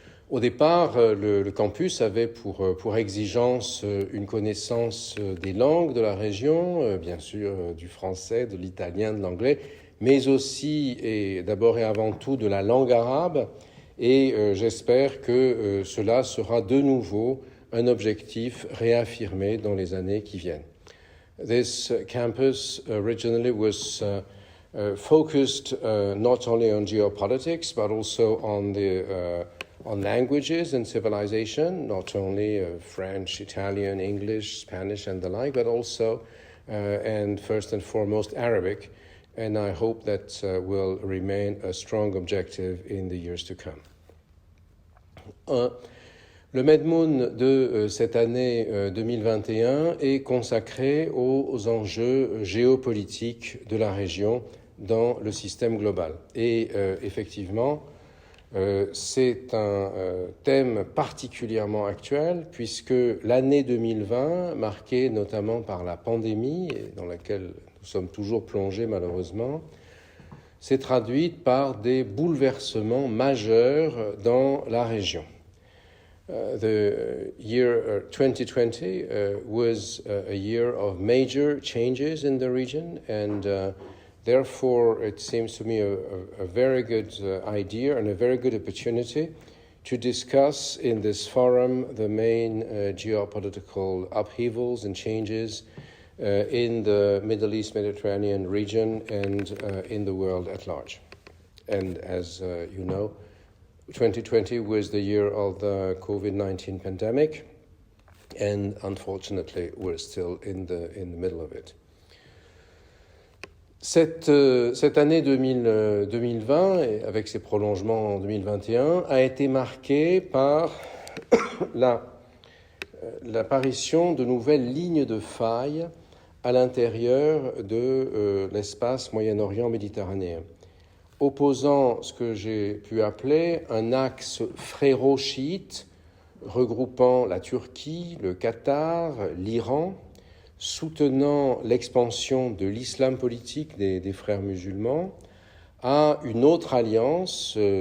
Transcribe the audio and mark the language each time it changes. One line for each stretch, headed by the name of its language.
French: Au départ, le campus avait pour exigence une connaissance des langues de la région, bien sûr du français, de l'italien, de l'anglais, mais aussi et d'abord et avant tout de la langue arabe. Et j'espère que cela sera de nouveau un objectif réaffirmé dans les années qui viennent.
English: This campus originally was focused not only on geopolitics, but also on languages and civilization, not only French, Italian, English, Spanish, and the like, but also, and first and foremost, Arabic. And I hope that will remain a strong objective in the years to come.
French: Le Medmoon de cette année 2021 est consacré aux enjeux géopolitiques de la région dans le système global. Et effectivement, c'est un thème particulièrement actuel puisque l'année 2020, marquée notamment par la pandémie, et dans laquelle nous sommes toujours plongés malheureusement, s'est traduite par des bouleversements majeurs dans la région.
English: The year 2020 was a year of major changes in the region, and therefore it seems to me a very good idea and a very good opportunity to discuss in this forum the main geopolitical upheavals and changes in the Middle East Mediterranean region and in the world at large. And as you know, 2020 was the year of the COVID-19 pandemic, and unfortunately we're still in the middle of it.
French: Cette année 2020, et avec ses prolongements en 2021, a été marquée par l'apparition de nouvelles lignes de faille à l'intérieur de l'espace Moyen-Orient méditerranéen, opposant ce que j'ai pu appeler un axe fréro-chiite regroupant la Turquie, le Qatar, l'Iran, soutenant l'expansion de l'islam politique des frères musulmans, à une autre alliance